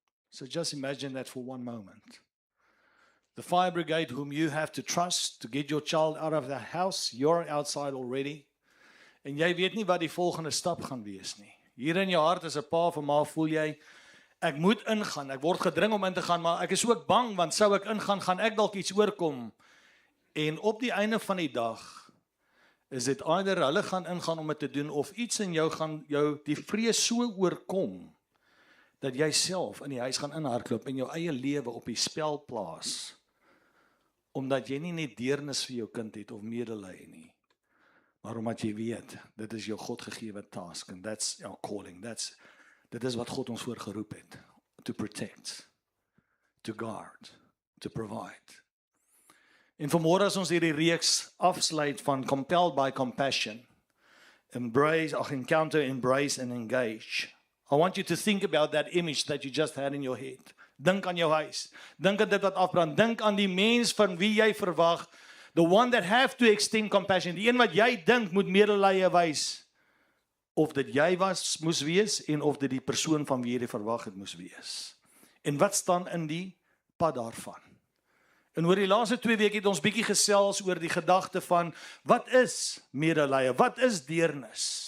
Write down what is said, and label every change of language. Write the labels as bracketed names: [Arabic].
[English] So just imagine that for one moment. The fire brigade whom you have to trust to get your child out of the house, you're outside already. [Afrikaans] En jy weet nie wat die volgende stap gaan wees nie. Hier in jou hart as 'n pa of 'n ma voel jy, ek moet ingaan, ek word gedring om in te gaan, maar ek is ook bang, want sou ek ingaan, gaan ek dalk iets oorkom. En op die einde van die dag, is dit either hulle gaan ingaan om dit te doen, of iets in jou gaan jou die vrees so oorkom, dat jy self in die huis gaan inhardloop en jou eie lewe op die spel plaas, omdat jy nie net deernis vir jou kind het of medelee nie, maar omdat jy weet, dit is jou Godgegewe task, [English] and that's our calling, [Afrikaans] dit is wat God ons voor geroep het, [English] to protect, to guard, to provide. [Afrikaans] En vanmôre as ons hierdie reeks afsluit van Compelled by Compassion, Encounter, Embrace and Engage, [English] I want you to think about that image that you just had in your head. [Afrikaans] Dink aan jou huis, dink aan dit wat afbrand, dink aan die mens van wie jy verwag, [English] the one that have to extend compassion, [Afrikaans] die een wat jy dink moet medelee wys, of dit jy moes wees, en of dit die persoon van wie jy verwag het moes wees. En wat staan in die pad daarvan? En oor die laaste 2 weke het ons bietjie gesels oor die gedagte van, wat is medelee, wat is deernis?